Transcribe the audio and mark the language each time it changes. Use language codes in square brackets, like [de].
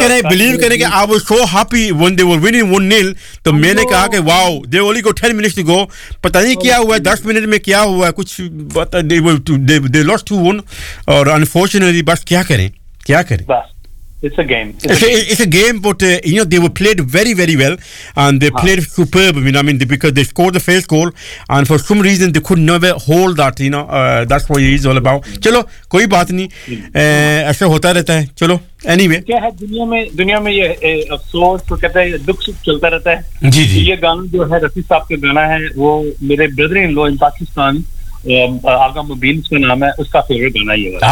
[hi] Believe करें कि [en] I was so happy when they were winning 1-0, [hi] तो मैंने कहा कि wow, [en] they only go 10 minutes to go, [hi] पता नहीं क्या हुआ, 10 मिनट में क्या हुआ, कुछ [en] they lost two 1, [hi] और अनफॉर्चुनेटली बस क्या करें, क्या करें, [en] It's a game, but you know, they were played very, very well, and they played superb. You know, I mean, because they scored the first goal, and for some reason they could never hold that. You know, that's what it is all about. [hi] चलो कोई बात नहीं, ऐसे होता रहता है, चलो anyway. क्या है दुनिया में ये अफसोस, तो कहते हैं दुख सुख चलता रहता है। जी जी, ये गाना जो है रफी साहब का गाना है, वो मेरे brother in law in Pakistan आगा मुबीन का नाम है, उसका फेवरेट गाना ये वाला।